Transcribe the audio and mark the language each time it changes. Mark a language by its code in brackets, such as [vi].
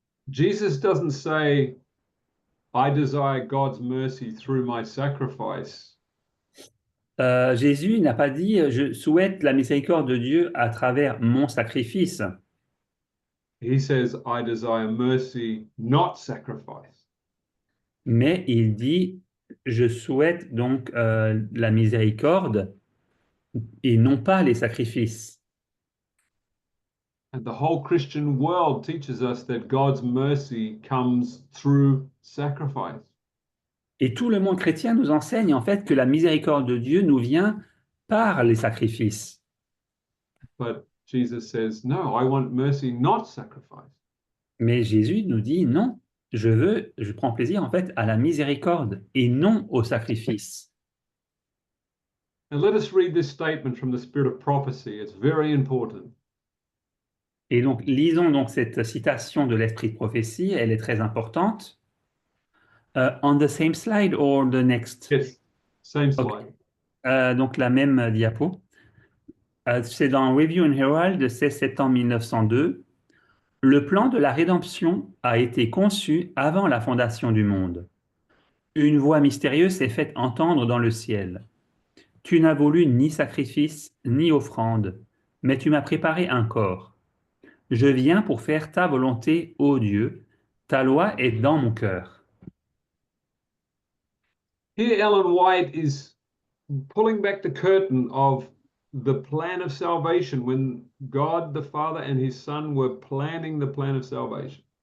[en] Jesus doesn't say, I desire God's mercy through my sacrifice. [fr] Jésus n'a pas dit je souhaite la miséricorde de Dieu à travers mon sacrifice, [en] He says, I desire mercy, not sacrifice. [fr] mais il dit je souhaite donc la miséricorde et non pas les sacrifices. [en] And the whole Christian world teaches us that God's mercy comes through sacrifice. [fr] Et tout le monde chrétien nous enseigne en fait que la miséricorde de Dieu nous vient par les sacrifices. [en] But Jesus says, no, I want mercy, not sacrifice. [fr] Mais Jésus nous dit non, je prends plaisir en fait à la miséricorde et non au sacrifice. [en] And let us read this statement from the Spirit of Prophecy. It's very important. [fr] Et donc lisons donc cette citation de l'Esprit de prophétie, elle est très importante. [en] On the same slide or the next? Yes, same slide. [fr] Donc la même diapo. C'est dans Review and Herald de 16 septembre 1902. Le plan de la rédemption a été conçu avant la fondation du monde. Une voix mystérieuse s'est faite entendre dans le ciel. Tu n'as voulu ni sacrifice, ni offrande, mais tu m'as préparé un corps. Je viens pour faire ta volonté, ô Dieu. Ta loi est dans mon cœur. [en] Here, Ellen White is pulling back the curtain of the plan of salvation when God the Father and his Son were planning the plan of salvation.